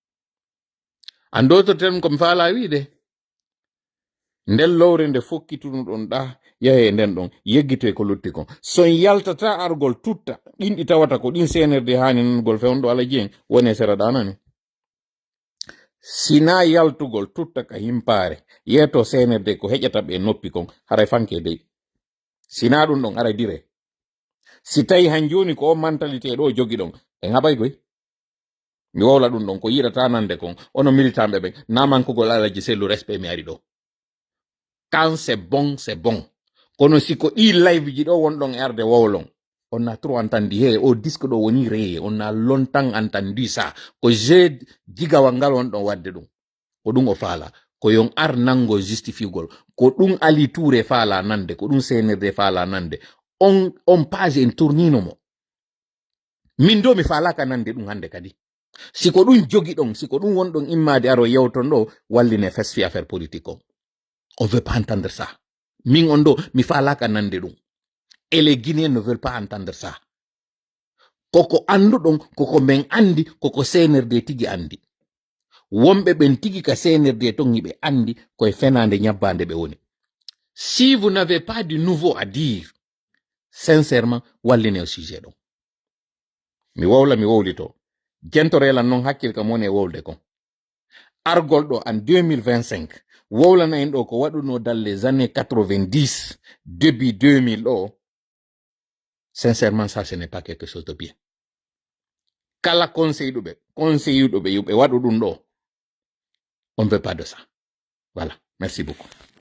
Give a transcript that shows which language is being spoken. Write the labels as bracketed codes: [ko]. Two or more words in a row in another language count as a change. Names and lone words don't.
[ff] ando to ten komi faala wiide nden lowre nde fokkituɗum ɗa yahe nden ɗon yeggite ko lutti kon son yaltata argol tutta ɗin ɗi tawata ko ɗin senerde hani nangol fewnɗo ala jeen woni sera ɗanani sina yaltugol tutta ka himpare yeto senerde ko heƴata ɓe noppi kon haray fanke dey sina ɗum ɗon ara dire si tawi han joni ko o mentalité ɗo jogi ɗon en haɓay goy mi wowla ɗum ɗon ko yiɗata nande kon ono militanɓe ɓen namankugol alaji sellu respect mi ari ɗo [fr] quand c'est bon [ff] kono siko ɗi live ji ɗo wonɗon e arde wowlon on [fr] n'a trop entendu [ff] he o disque ɗo woni reye on [fr] a longtemps entendu ça [ff] ko je jigawal ngal wonɗon wadde ɗum ko ɗum o faala ko yon ar nango justifiugol ko ɗum Ali Touré faala nande ko ɗum senerde faala nande on page en tournino mo min do mi faalaka nande ɗum hande kadi siko ɗum jogi ɗon siko ɗum wonɗon immade aro yewton ɗo walline fesfi [fr] affaire politique on veut pas entendre ça [ff] min on ɗo mi faalaka nande ɗum [fr] et les Guinéens ne veulent pas entendre ça [ff] koko anduɗon koko men andi koko senerde tigi andi womɓe ɓen tigi ka senerde ton yiɓe andi koye fenande ñabbande ɓe woni [fr] si vous n'avez pas du nouveau à dire sincèrement walline o sujet [ff] ɗon mi wowlito jentorelan noon hakkil kam woni e wowlde kon argol ɗo en 2025 wowlana en ɗo ko waɗuno [fr] dans les années 90 début 2000 [ff] ɗo [fr] sincèrement ça ce n'est pas quelque chose de bien [ff] kala conseilluɓe yuɓe waɗu ɗum ɗo [fr] on veut pas de ça voilà merci beaucoup